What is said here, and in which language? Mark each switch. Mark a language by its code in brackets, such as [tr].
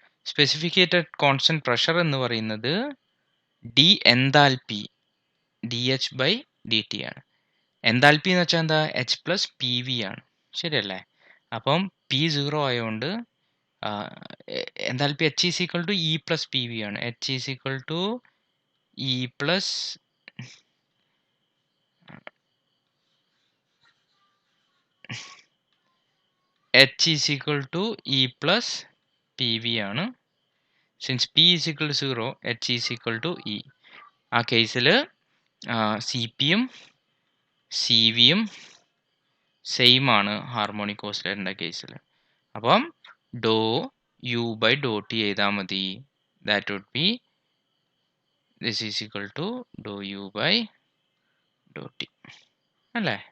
[ml] Specific heated constant pressure എന്ന് പറയുന്നത് D enthalpy D H by D T ആണ്. Enthalpy എന്ന് വെച്ചാൽ എന്താ? എച്ച് പ്ലസ് പി വി ആണ്. ശരിയല്ലേ? അപ്പം പി 0 ആയതുകൊണ്ട് enthalpy [en] H is equal to E plus P V [ml] ആണ്. [en] H is equal to E plus H is equal to E plus PV [ml] ആണ്. [en] Since P is equal to 0, H is equal to E. [ml] ആ കേസിൽ CP യും CV യും same ആണ് harmonic ഓസിലേറ്ററിൻ്റെ കേസിൽ. അപ്പം ഡോ U by Dr T എഴുതാൽ മതി. [en] that would be this is equal to ഡോ U by ഡോ T [ml] അല്ലേ.